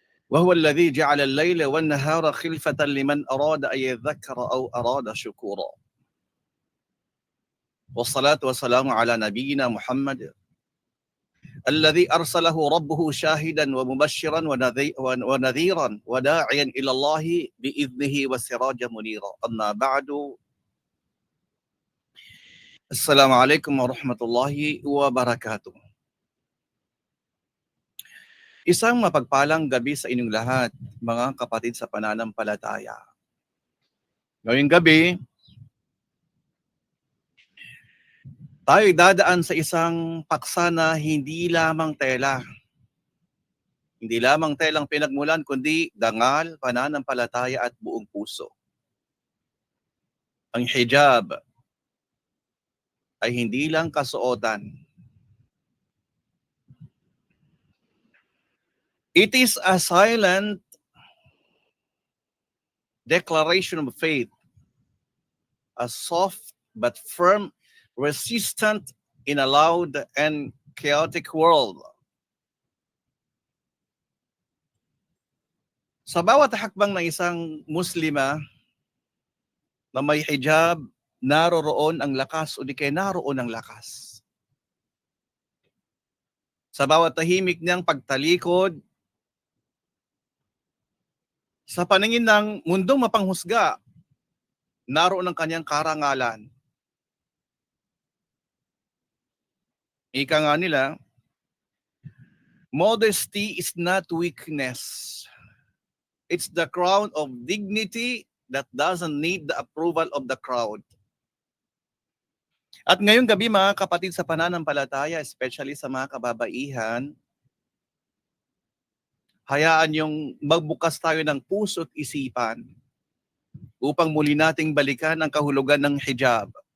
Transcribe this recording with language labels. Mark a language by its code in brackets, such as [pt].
[ar] وهو الذي جعل الليل والنهار خلفة لمن أراد أن يذكر أو أراد شكورا، والصلاة والسلام على نبينا محمد الذي أرسله ربه شاهدا ومبشرا ونذيرا وداعيا إلى الله بإذنه وسراجا منيرا. أما بعد، Assalamualaikum warahmatullahi wabarakatuh. [tl] Isang mapagpalang gabi sa inyong lahat, mga kapatid sa pananampalataya. Ngayong gabi, tayo dadaan sa isang paksa na hindi lamang tela. Hindi lamang telang pinagmulan, kundi dangal, pananampalataya at buong puso. Ang hijab ay hindi lang kasuotan. [en] It is a silent declaration of faith, a soft but firm resistant in a loud and chaotic world. [tl] Sa bawat hakbang ng isang Muslima na may hijab, naroroon ang lakas o di kaya naroon ang lakas. Sa bawat tahimik niyang pagtalikod, sa paningin ng mundong mapanghusga, naroon ang kanyang karangalan. Ika nga nila, [en] modesty is not weakness. It's the crown of dignity that doesn't need the approval of the crowd. [tl] At ngayong gabi, mga kapatid sa pananampalataya, especially sa mga kababaihan, hayaan yung magbukas tayo ng puso at isipan upang muli nating balikan ang kahulugan ng hijab.